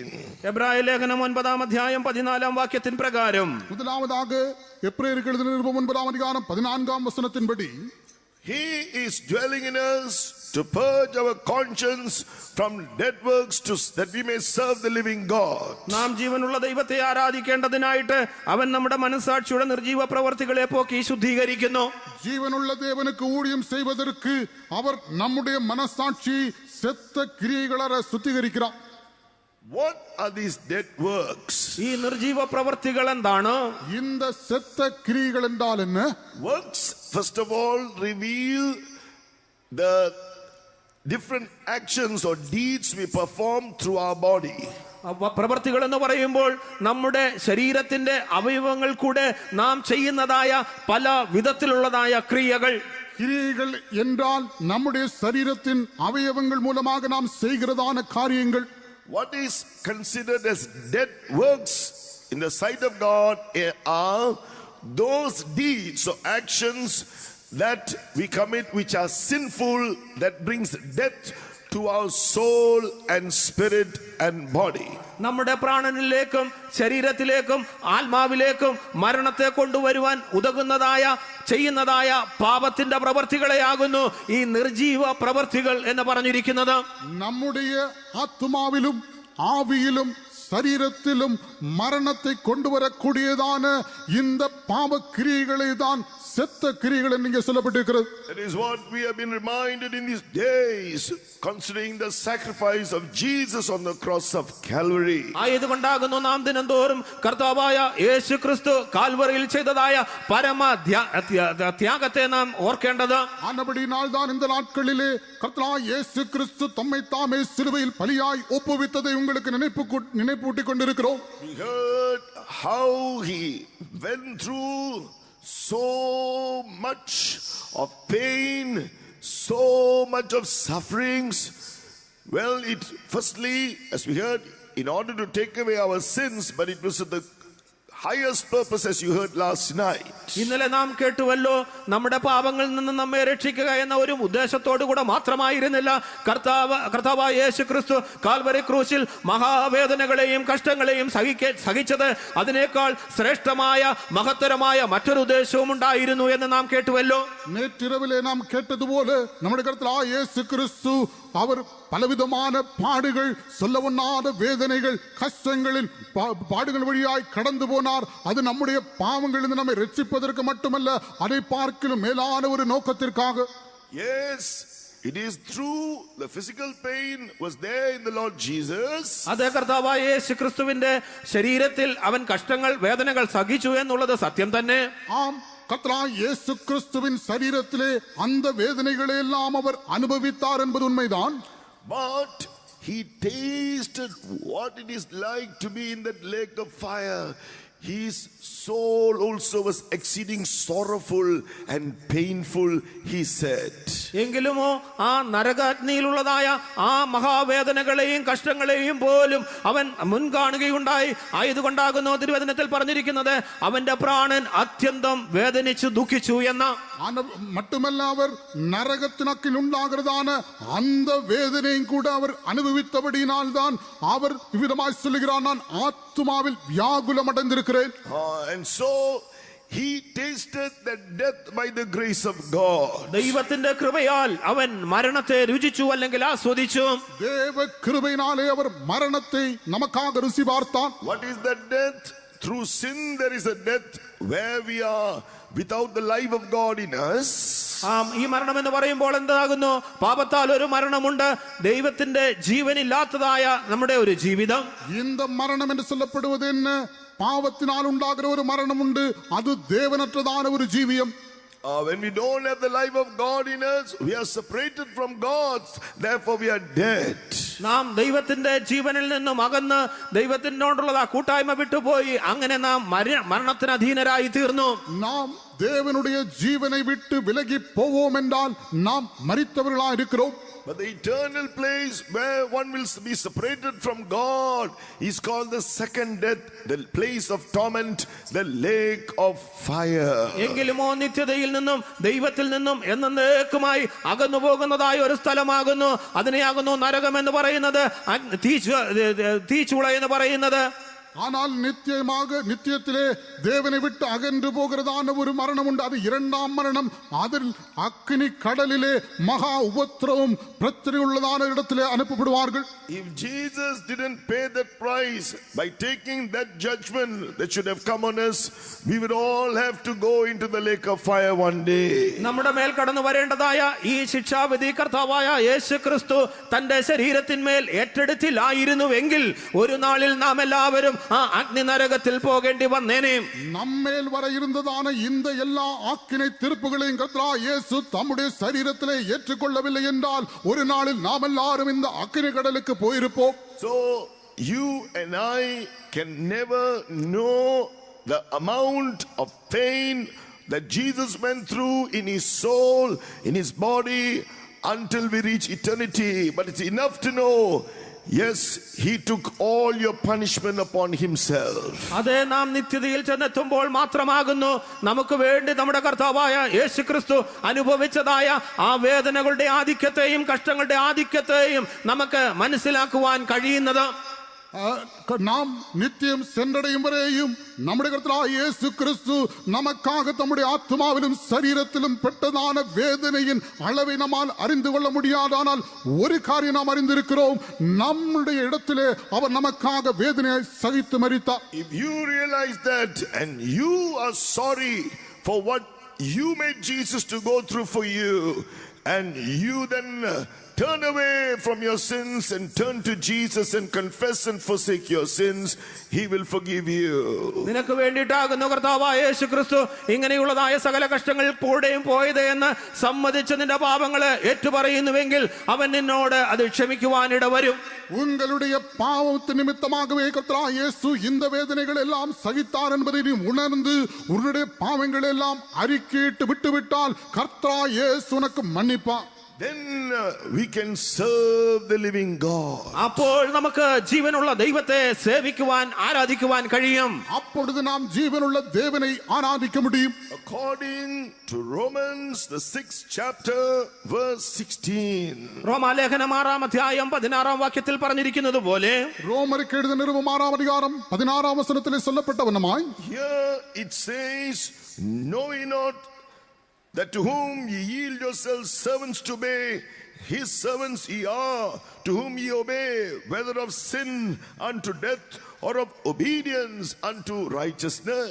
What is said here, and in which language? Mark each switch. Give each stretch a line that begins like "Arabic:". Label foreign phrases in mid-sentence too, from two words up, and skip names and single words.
Malayalam: എബ്രായ ലേഖനം 9-ാം അധ്യായം 14-ാം വാക്യത്തിൻ പ്രകാരം,
Tamil: முதலாவதாக எபிரேயருக்கு எழுதின நிருபம் 9-ாம் அதிகாரம் 14-ாம் வசனத்தின்படி,
English: he is dwelling in us to purge our conscience from dead works that we may serve the living God.
Malayalam: നാം ജീവനുള്ള ദൈവത്തെ ആരാധിക്കേണ്ടതിനായിട്ട് അവൻ നമ്മുടെ മനസ്സാക്ഷിയുടെ നിർജീവ പ്രവർത്തികളെ പോക്കി ശുദ്ധീകരിക്കുന്നു.
Tamil: ஜீவனுள்ள தேவனுக்கு ஊழியம் செய்வதற்கு அவர் நம்முடைய மனசாட்சி செத்த கிரியைகளை சுத்திகரிக்கிறார்.
English: What are these dead works?
Malayalam: ഈ നിർജീവ പ്രവർത്തികൾ എന്താണ്?
Tamil: இந்த செத்த கிரியைகள் என்றால் என்ன?
English: Works first of all reveal the different actions or deeds we perform through our body.
Malayalam: പ്രവർത്തികൾ എന്ന് പറയുമ്പോൾ നമ്മുടെ ശരീരത്തിന്റെ അവയവങ്ങൾ കൂടെ നാം ചെയ്യുന്നതായ പല വിധത്തിലുള്ളതായ ക്രിയകൾ.
Tamil: கிரியைகள் என்றால் நம்முடைய சரீரத்தின் அவயவங்கள் மூலமாக நாம் செய்கிறதான காரியங்கள்.
English: What is considered as dead works in the sight of God are those deeds or actions that we commit which are sinful, that brings death to our soul and spirit and body.
Malayalam: നമ്മുടെ പ്രാണനിലേക്കും ശരീരത്തിലേക്കും ആത്മാവിലേക്കും മരണത്തെ കൊണ്ടുവരുവാൻ ഉതകുന്നതായ ചെയ്യുന്നതായ പാപത്തിന്റെ പ്രവർത്തികളെയാകുന്നു ഈ നിർജീവ പ്രവർത്തികൾ എന്ന് പറഞ്ഞിരിക്കുന്നത്. നമ്മുടെ ആത്മാവിലും ആവിയിലും
Tamil: சரீரத்திலும் மரணத்தை கொண்டு வரக்கூடியதான இந்த பாவ கிரியைகளை தான் செத்த கிரியைகள் என்று சொல்லப்பட்டிருக்கிறது.
English: That is what we have been reminded in these days, considering the sacrifice of Jesus on the cross of Calvary.
Malayalam: ആയതുകൊണ്ടാകുന്നു നാം ദിനംതോറും കർത്താവായ യേശു ക്രിസ്തു കാൽവറിയിൽ ചെയ്തതായ പരമ ത്യാഗത്തെ നാം ഓർക്കേണ്ടത്.
Tamil: ஆனபடியினால் தான் இந்த நாட்களிலே கர்த்தராகிய இயேசு கிறிஸ்து தம்மை தாமே சிலுவையில் பலியாய் ஒப்புவித்ததை உங்களுக்கு நினைப்பூட்டிக் கொண்டிருக்கிறோம்.
English: We heard how he went through so much of pain, so much of sufferings. Well, it firstly, as we heard, in order to take away our sins, but it was the highest purpose, as you heard last night.
Malayalam: ഇന്നലെ നാം കേട്ടുവല്ലോ, നമ്മുടെ പാപങ്ങളിൽ നിന്ന് നമ്മെ രക്ഷിക്കുക എന്ന ഒരു ഉദ്ദേശത്തോടു കൂടെ മാത്രമായിരുന്നില്ല കർത്താവായ യേശു ക്രിസ്തു കാൽവരി ക്രൂശിൽ മഹാവേദനകളെയും കഷ്ടങ്ങളെയും സഹിച്ചത്. അതിനേക്കാൾ ശ്രേഷ്ഠമായ മഹത്തരമായ മറ്റൊരു ഉദ്ദേശവും ഉണ്ടായിരുന്നു എന്ന് നാം കേട്ടുവല്ലോ.
Tamil: நேற்றிரவிலே நாம் கேட்டதுபோல நம்முடைய கர்த்தராகிய இயேசு கிறிஸ்து அவர் பலவிதமான பாடுகள், சொல்லவொண்ணாத வேதனைகள், கஷ்டங்களில் பாடுகள் வழியாய் கடந்து போனார். அது நம்முடைய பாவங்களிலிருந்து நம்மை ரட்சிப்பதற்கு மட்டுமல்ல, அதை பார்க்கிலும் மேலான ஒரு நோக்கத்திற்காக.
English: Yes, it is true, the physical pain was there in the Lord Jesus.
Malayalam: അതേ, കർത്താവായ യേശു ക്രിസ്തുവിന്റെ ശരീരത്തിൽ അവൻ കഷ്ടങ്ങൾ, വേദനകൾ സഹിച്ചു എന്നുള്ളത് സത്യം തന്നെ.
Tamil: ஆம், கர்த்தராகிய இயேசு கிறிஸ்துவின் சரீரத்திலே அந்த வேதனைகளை எல்லாம் அவர் அனுபவித்தார் என்பது உண்மைதான்.
English: But he tasted what it is like to be in that lake of fire. His soul also was exceeding sorrowful and painful, he said.
Malayalam: എങ്കിലുമോ ആ നരകാഗ്നിയിലുള്ളതായ ആ മഹാവേദനകളെയും കഷ്ടങ്ങളെയും പോലും അവൻ മുൻകാണുകയുണ്ടായി. ആയതുകൊണ്ടാകുന്നു തിരുവചനത്തിൽ പറഞ്ഞിരിക്കുന്നത് അവന്റെ പ്രാണൻ അത്യന്തം വേദനിച്ചു ദുഃഖിച്ചു എന്ന.
Tamil: மட்டுமல்ல, அவர் நரகத்தினக்கில் உண்டாகிறதான அந்த வேதனையும் கூட அவர் அனுபவித்தபடியினால் தான் அவர் இவ்விதமாய் சொல்லுகிறார், நான் ஆத்துமாவில் வியாகுலம் அடைந்திருக்கிறேன்.
English: And so he tasted the death by the grace of God.
Malayalam: ദൈവത്തിന്റെ കൃപയാൽ അവൻ മരണത്തെ രുചിച്ചു, അല്ലെങ്കിൽ ആസ്വദിച്ചു.
Tamil: தேவ கிருபையினாலே அவர் மரணத்தை நமக்காக ருசி பார்த்தார்.
English: What is that death? Through sin there is a death where we are without the life of God in us.
Malayalam: ഈ മരണം എന്ന് പറയുമ്പോൾ എന്താകുന്നു? പാപത്താൽ ഒരു മരണമുണ്ട്, ദൈവത്തിന്റെ ജീവനില്ലാത്തതായ നമ്മുടെ ഒരു ജീവിതം.
Tamil: இந்த மரணம் என்று சொல்லப்படுவது என்ன? பாவத்தினால் உண்டாகிற ஒரு மரணம் உண்டு, அது தேவனற்றதான ஒரு ஜீவியம்.
English: When we don't have the life of God in us, we are separated from God, therefore we are dead.
Malayalam: നാം ദൈവത്തിന്റെ ജീവനിൽ നിന്നും അകന്ന് ദൈവത്തിനോടുള്ള കൂട്ടായ്മ വിട്ടുപോയി, അങ്ങനെ നാം മരണത്തിന് അധീനരായി തീർന്നു.
Tamil: நாம் தேவனுடைய ஜீவனை விட்டு விலகி போவோம் என்றால் நாம் மரித்தவர்களாக இருக்கிறோம்.
English: But the eternal place where one will be separated from God is called the second death, the place of torment, the lake of fire.
Malayalam: എങ്കിലുമോ നിത്യതയിൽ നിന്നും ദൈവത്തിൽ നിന്നും എന്നേക്കുമായി അകന്നു പോകുന്നതായ ഒരു സ്ഥലമാകുന്നു. അതിനെയാകുന്നു നരകം എന്ന് പറയുന്നത്, തീച്ചൂള എന്ന് പറയുന്നത്.
Tamil: ஆனால் நித்தியத்திலே தேவனை விட்டு அகன்று போகிறதான ஒரு மரணம் உண்டு, அது இரண்டாம் மரணம். அதில் அக்கினி கடலிலே மகா உபத்திரவம் பிரச்சனை உள்ளதான இடத்திலே அனுப்பப்படுவார்கள்.
English: If Jesus didn't pay that price by taking that judgment that should have come on us, we would all have to go into the lake of fire one day.
Malayalam: നമ്മുടെ മേൽ കടന്നു വരേണ്ടതായ ഈ ശിക്ഷാവിധി കർത്താവായ യേശു ക്രിസ്തു തന്റെ ശരീരത്തിന്മേൽ ഏറ്റെടുത്തില്ലായിരുന്നുവെങ്കിൽ ഒരു നാളിൽ നാം എല്ലാവരും ആ അഗ്നി നരകത്തിൽ പോകേണ്ടി വന്നേനെ.
Tamil: நம்மேல் வர இருந்ததான இந்த எல்லா ஆக்கினை தீர்ப்புகளையும் கர்த்தராகிய இயேசு தம்முடைய சரீரத்திலே ஏற்றுக்கொள்ளவில்லை என்றால் ஒரு நாளில் நாம் எல்லாரும் இந்த அக்கினி கடலுக்கு போயிருப்போம்.
English: So you and I can never know the amount of pain that Jesus went through in his soul, in his body, until we reach eternity. But it's enough to know, yes, he took all your punishment upon himself.
Malayalam: അതേ, നാം നിത്യതയിൽ ചെന്നെത്തുമ്പോൾ മാത്രമാകുന്നു നമുക്ക് വേണ്ടി നമ്മുടെ കർത്താവായ യേശു ക്രിസ്തു അനുഭവിച്ചതായ ആ വേദനകളുടെ ആധിക്യത്തെയും കഷ്ടങ്ങളുടെ ആധിക്യത്തെയും നമുക്ക് മനസ്സിലാക്കുവാൻ കഴിയുന്നത്. നാം നിത്യം സെன்றடையும் വരെയും നമ്മുടെ കർത്താവായ യേശു ക്രിസ്തു
Tamil: நமக்காக தம்முடைய ஆத்மாவிலும் சரீரத்திலும் பெற்றதான வேதனையின் அளவை நம்மால் அறிந்து கொள்ள முடியாதானால் ஒரு காரியம் நாம் அறிந்திருக்கிறோம், நம்முடைய இடத்திலே அவர் நமக்காக வேதனையை சகித்து மரித்தார்.
English: If you realize that and you are sorry for what you made Jesus to go through for you, and you then turn away from your sins and turn to Jesus and confess and forsake your sins, he will forgive you.
Malayalam: നിനക്ക് വേണ്ടിയിട്ടാകുന്ന കർത്താവായ യേശുക്രിസ്തു ഇങ്ങനെയുള്ളതായ സകല കഷ്ടങ്ങൾ കൂടെയും പോയത് എന്ന് സമ്മതിച്ച് നിന്റെ പാപങ്ങളെ ഏറ്റുപറയുന്നുവെങ്കിൽ അവൻ നിന്നോട് അത് ക്ഷമിക്കുവാനിട വരും.
Tamil: உங்களுடைய பாவத்து நிமித்தமாகவே கர்த்தராகிய இயேசு இந்த வேதனைகள் எல்லாம் சகித்தார் என்பதை நீ உணர்ந்து உன்னுடைய பாவங்கள் எல்லாம் அறிக்கையிட்டு விட்டுவிட்டால் கர்த்தராகிய இயேசு உனக்கு மன்னிப்பார்.
English: Then we can serve the living God.
Malayalam: അപ്പോൾ നമുക്ക് ജീവനുള്ള ദൈവത്തെ സേവിക്കുവാൻ ആരാധിക്കുവാൻ കഴിയും.
Tamil: அப்பொழுது நாம் ஜீவனுள்ள தேவனை ஆராதிக்க முடியும்.
English: According to Romans the 6th chapter verse 16.
Malayalam: റോമാലേഖനം 6-ാം അധ്യായം 16-ാം വാക്യത്തിൽ പറഞ്ഞിരിക്കുന്നത് പോലെ
Tamil: ரோமருக்கு எழுதின நிருபம் 6-ாம் அதிகாரம் 16-ாம் வசனத்திலே சொல்லப்பட்டவனமாய்
English: Here it says, know ye not that to whom ye yield yourselves servants to obey, his servants ye are, to whom ye obey, whether of sin unto death or of obedience unto righteousness.